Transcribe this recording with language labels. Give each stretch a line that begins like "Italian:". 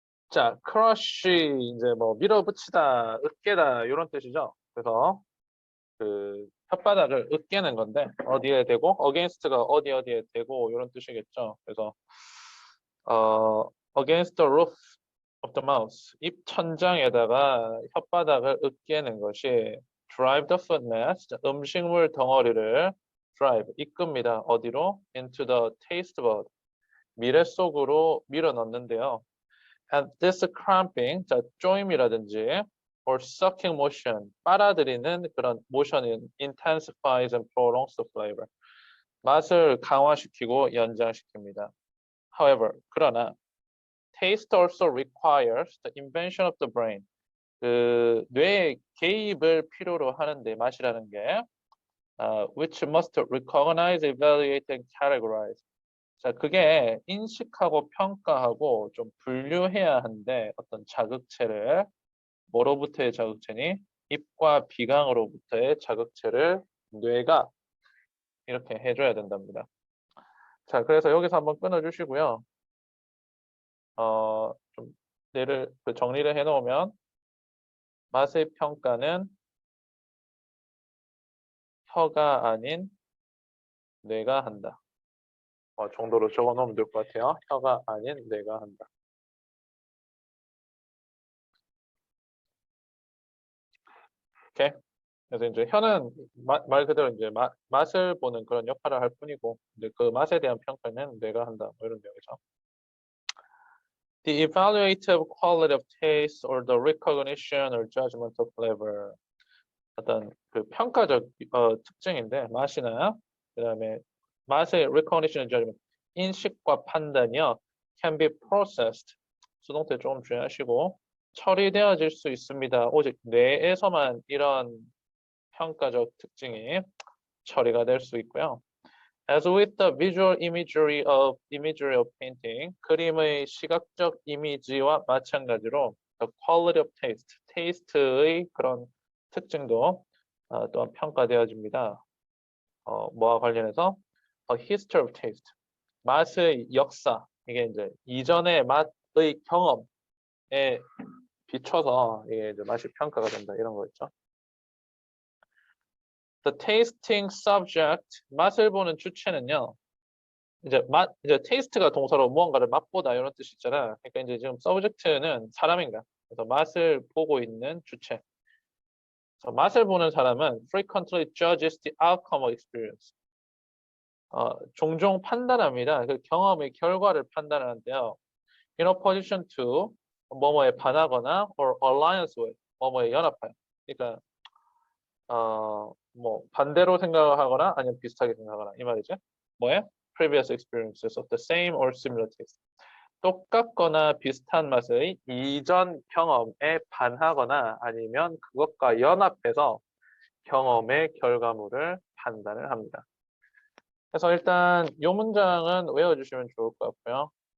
Korean: 자, crush 이제 뭐 밀어붙이다, 으깨다 이런 뜻이죠. 그래서 그 혓바닥을 으깨는 건데 어디에 대고 against가 어디에 대고 이런 뜻이겠죠.
English: 그래서 against the roof of the mouth
Korean: 입 천장에다가 혓바닥을 으깨는 것이
English: drive the food mass
Korean: 음식물 덩어리를
English: drive
Korean: 이끕니다. 어디로?
English: into the taste bud
Korean: 미래 속으로 밀어 넣는데요.
English: And this cramping,
Korean: 자, 조임이라든지
English: or sucking motion,
Korean: 빨아들이는 그런
English: motion이 intensifies and prolongs the flavor.
Korean: 맛을 강화시키고 연장시킵니다.
English: However,
Korean: 그러나
English: taste also requires the invention of the brain.
Korean: 그 뇌의 개입을 필요로 하는데 맛이라는 게
English: which must recognize, evaluate, and categorize.
Korean: 자, 그게 인식하고 평가하고 좀 분류해야 하는데 어떤 자극체를 뭐로부터의 자극체니? 입과 비강으로부터의 자극체를 뇌가 이렇게 해줘야 된답니다. 자, 그래서 여기서 한번 끊어주시고요. 좀 정리를 해놓으면 맛의 평가는 혀가 아닌 뇌가 한다. 정도로 적어놓으면 될 것 같아요. 혀가 아닌 뇌가 한다. 오케이. 그래서 이제 혀는 말 그대로 이제 맛을 보는 그런 역할을 할 뿐이고 이제 그 맛에 대한 평가는 뇌가 한다. 뭐 이런 내용이죠.
English: The evaluative quality of taste or the recognition or judgment of flavor.
Korean: 어떤 그 평가적 특징인데 맛이나 그다음에 맛의
English: recognition and judgment
Korean: 인식과 판단이요
English: can be processed
Korean: 수동태 조금 주의하시고 처리되어질 수 있습니다. 오직 뇌에서만 이런 평가적 특징이 처리가 될 수 있고요.
English: As with the visual imagery of painting,
Korean: 그림의 시각적 이미지와 마찬가지로
English: the quality of taste, taste의
Korean: 그런 특징도 또한 평가되어집니다. 뭐와 관련해서
English: a history of taste,
Korean: 맛의 역사, 이게 이제 이전의 맛의 경험에 비춰서 이게 이제 맛이 평가가 된다 이런 거 있죠.
English: The tasting subject,
Korean: 맛을 보는 주체는요. 이제 taste가 동사로 무언가를 맛보다 이런 뜻이 있잖아. 그러니까 이제 지금 subject는 사람인가. 그래서 맛을 보고 있는 주체. 그래서 맛을 보는 사람은
English: frequently judges the outcome of experience.
Korean: 종종 판단합니다. 그 경험의 결과를 판단하는데요.
English: In opposition to
Korean: 뭐뭐에 반하거나
English: or alliance with
Korean: 뭐뭐에 연합하여. 그러니까 뭐 반대로 생각하거나 아니면 비슷하게 생각하거나 이 말이죠. 뭐에?
English: Previous experiences of the same or similar taste.
Korean: 똑같거나 비슷한 맛의 이전 경험에 반하거나 아니면 그것과 연합해서 경험의 결과물을 판단을 합니다. 그래서 일단 이 문장은 외워주시면 좋을 것 같고요.